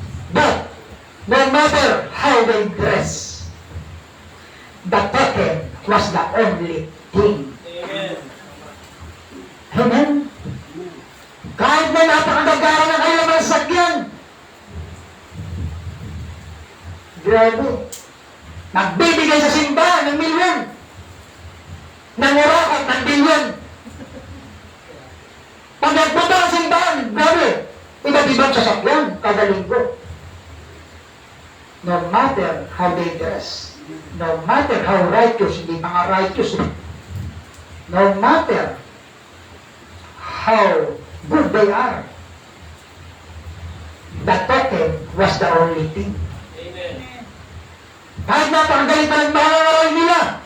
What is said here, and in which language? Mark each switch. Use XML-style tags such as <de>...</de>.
<en>But, no matter how they dress, the token was the only thing. Amen. Amen?</en> <tl>Kahit na napakagagara ng kailangan sakyan, grabe, nagbibigay sa simbahan ng milyon, nangurakot ng bilyon. Pag nagpunta sa simbahan, grabe, iba't ibang sasakyan, kada linggo.</tl> <en>No matter how they dress, no matter how righteous,</en> <tl>hindi mga righteous,</tl> <en>no matter how good they are, the token was the only thing. Amen.</en> <tl>Kahit napakagaling pa ng mga nila,</tl>